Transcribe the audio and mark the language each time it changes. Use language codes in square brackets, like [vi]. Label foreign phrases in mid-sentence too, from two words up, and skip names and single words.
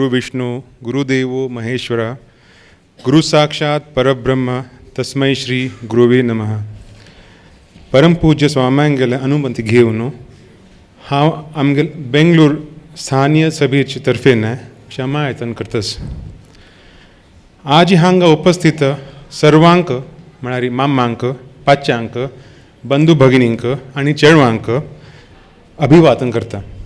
[sa] विष्णु गुरुदेवो महेश्वरा गुरु साक्षात परब्रह्म तस्मै श्री गुरुवे नमः. [kok] परमपूज्य स्वामांगेले अनुमती घेवन हांव आमगे बेंगलोर स्थानीय सभेचे तर्फेन क्षमा यत्न करतस. आज हांगा उपस्थित सर्वांक म्हळ्यार मामांक पाच्यांक बंधू भगिनींक आनी चेडवांक अभिवादन करता.